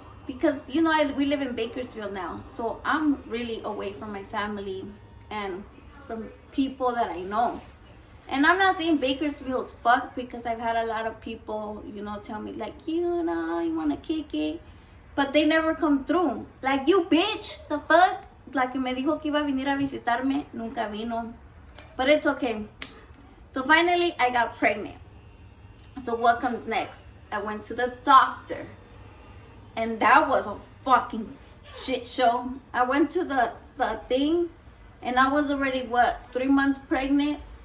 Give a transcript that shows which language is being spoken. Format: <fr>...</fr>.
<en>Because, you know, we live in Bakersfield now. So I'm really away from my family and from people that I know. And I'm not saying Bakersfield's fucked because I've had a lot of people, you know, tell me like, you know, you want to kick it. But they never come through. Like, you bitch, the fuck?</en> <es>La que me dijo que iba a venir a visitarme, nunca vino.</es> <en>But it's okay. So finally, I got pregnant. So what comes next? I went to the doctor. And that was a fucking shit show. I went to the thing. And I was already, 3 months pregnant.</en>